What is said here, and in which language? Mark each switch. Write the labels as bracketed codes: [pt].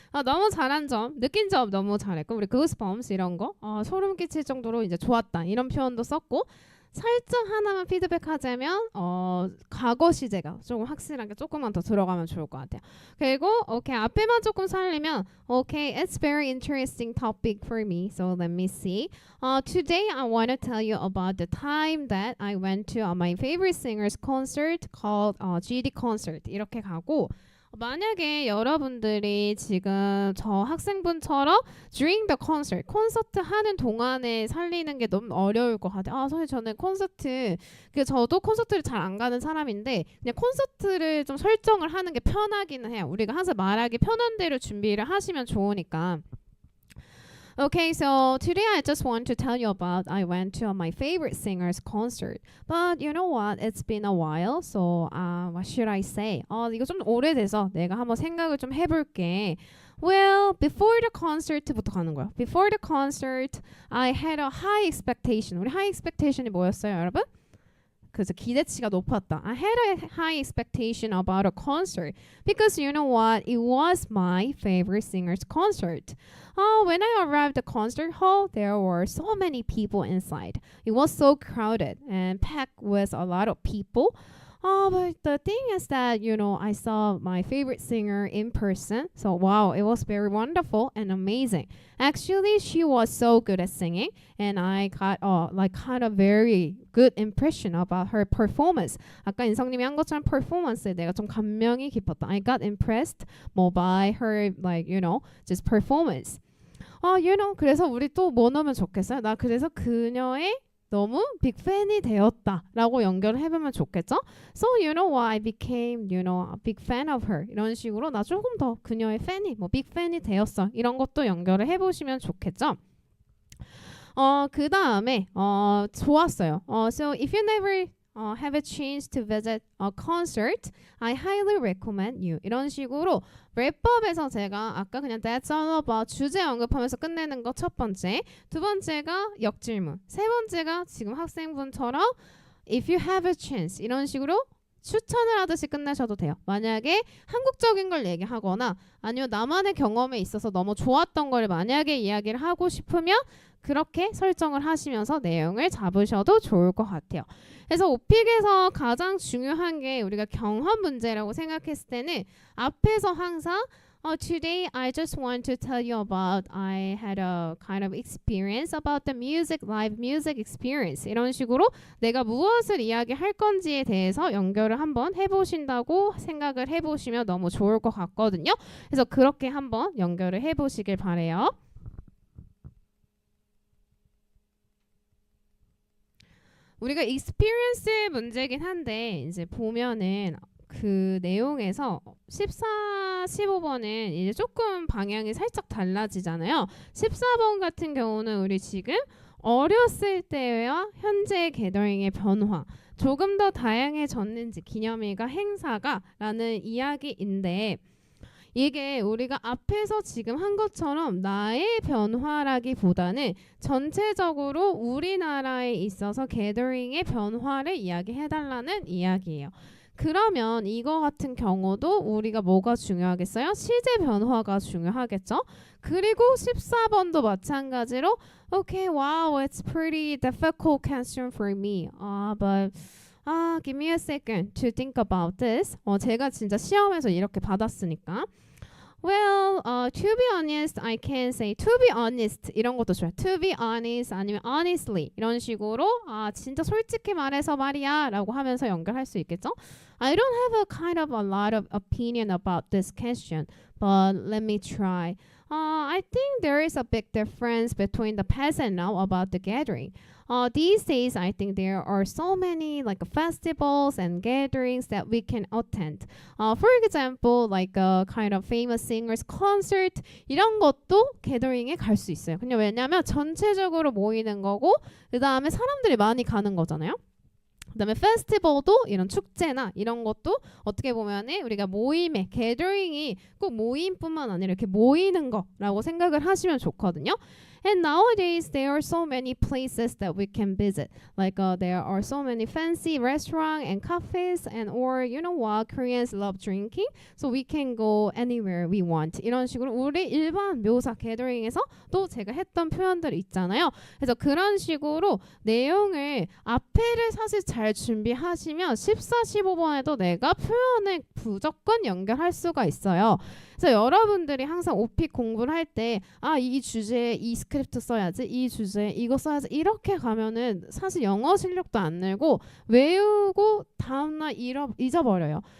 [ko] 너무 잘한 점, 느낀 점 너무 잘했고 우리 [en] goosebumps [ko] 이런 거 소름 끼칠 정도로 이제 좋았다 이런 표현도 썼고 살짝 하나만 피드백하자면 과거 시제가 조금 확실하게 조금만 더 들어가면 좋을 것 같아요. 그리고 오케이 앞에만 조금 살리면 오케이 [en] it's very interesting topic for me. So let me see. Today I want to tell you about the time that I went to my favorite singer's concert called GD concert. [ko] 이렇게 가고 만약에 여러분들이 지금 저 학생분처럼 [en] during the concert, [ko] 콘서트 하는 동안에 살리는 게 너무 어려울 것 같아요. 아, 선생님 저는 콘서트, 저도 콘서트를 잘 안 가는 사람인데 그냥 콘서트를 좀 설정을 하는 게 편하기는 해요. 우리가 항상 말하기 편한 대로 준비를 하시면 좋으니까. [en] Okay, so today I just want to tell you about I went to my favorite singer's concert. But you know what? It's been a while, so what should I say? [ko] 이거 좀 오래돼서 내가 한번 생각을 좀 해볼게. [en] Well, before the concert부터 [ko] 가는 거야. [en] Before the concert, I had a high expectation. [ko] 우리 [en] high expectation [ko] 이 뭐였어요, 여러분? 그래서 기대치가 높았다. [en] I had a high expectation about a concert because you know what? It was my favorite singer's concert. When I arrived at the concert hall, there were so many people inside. It was so crowded and packed with a lot of people. But the thing is that, I saw my favorite singer in person. So, wow, it was very wonderful and amazing. Actually, she was so good at singing. And I got kind of very good impression about her performance. [ko] 아까 인성님이 한 것처럼 performance에 내가 좀 감명이 깊었다. [en] I got impressed by her, just performance. [ko] 그래서 우리 또 뭐 넣으면 좋겠어요? 나 그래서 그녀의 너무 빅팬이 되었다라고 연결을 해보면 좋겠죠? [en] So you know what? I became, a big fan of her. [ko] 이런 식으로 나 조금 더 그녀의 팬이, 빅팬이 되었어. 이런 것도 연결을 해보시면 좋겠죠? 그 다음에 좋았어요. [en] So if you never have a chance to visit a concert, I highly recommend you. [ko] 이런 식으로 랩법에서 제가 아까 그냥 [en] That's all about [ko] 주제 언급하면서 끝내는 거 첫 번째, 두 번째가 역질문, 세 번째가 지금 학생분처럼 [en] If you have a chance [ko] 이런 식으로 추천을 하듯이 끝내셔도 돼요. 만약에 한국적인 걸 얘기하거나 아니면 나만의 경험에 있어서 너무 좋았던 걸 만약에 이야기를 하고 싶으면 그렇게 설정을 하시면서 내용을 잡으셔도 좋을 것 같아요. 그래서 오픽에서 가장 중요한 게 우리가 경험 문제라고 생각했을 때는 앞에서 항상 [en] Today I just want to tell you about I had a kind of experience about the music, live music experience. [ko] 이런 식으로 내가 무엇을 이야기할 건지에 대해서 연결을 한번 해보신다고 생각을 해보시면 너무 좋을 것 같거든요. 그래서 그렇게 한번 연결을 해보시길 바래요. 우리가 experience 문제긴 한데 이제 보면은 그 내용에서 14, 15번은 이제 조금 방향이 살짝 달라지잖아요. 14번 같은 경우는 우리 지금 어렸을 때와 현재 게더링의 변화, 조금 더 다양해졌는지 기념일과 행사가 라는 이야기인데 이게 우리가 앞에서 지금 한 것처럼 나의 변화라기보다는 전체적으로 우리나라에 있어서 게더링의 변화를 이야기해달라는 이야기예요. 그러면 이거 같은 경우도 우리가 뭐가 중요하겠어요? 시제 변화가 중요하겠죠? 그리고 14번도 마찬가지로 [en] Okay, wow, it's pretty difficult question for me. But give me a second to think about this. [ko] 제가 진짜 시험에서 이렇게 받았으니까. [en] Well, to be honest, I can say to be honest [ko] 이런 것도 좋아요. [en] To be honest [ko] 아니면 honestly 이런 식으로 진짜 솔직히 말해서 말이야 라고 하면서 연결할 수 있겠죠? [en] I don't have a kind of a lot of opinion about this question, but let me try. I think there is a big difference between the past and now about the gathering. These days, I think there are so many like festivals and gatherings that we can attend. For example, like a kind of famous singers concert [ko] 이런 것도 gathering에 갈 수 있어요. 그냥 왜냐하면 전체적으로 모이는 거고 그 다음에 사람들이 많이 가는 거잖아요. 그다음에 페스티벌도 이런 축제나 이런 것도 어떻게 보면은 우리가 모임의 게더링이 꼭 모임뿐만 아니라 이렇게 모이는 거라고 생각을 하시면 좋거든요. [en] And nowadays there are so many places that we can visit. Like there are so many fancy restaurants and cafes and or you know what Koreans love drinking. So we can go anywhere we want. [ko] 이런 식으로 우리 일반 묘사 게더링에서 또 제가 했던 표현들이 있잖아요. 그래서 그런 식으로 내용을 앞에를 사실 잘 준비하시면 14, 15번에도 내가 표현을 무조건 연결할 수가 있어요. 그래서 여러분들이 항상 오픽 공부를 할 때 이 주제에 이 스크립트 써야지 이 주제에 이거 써야지 이렇게 가면은 사실 영어 실력도 안 늘고 외우고 다음날 잊어버려요.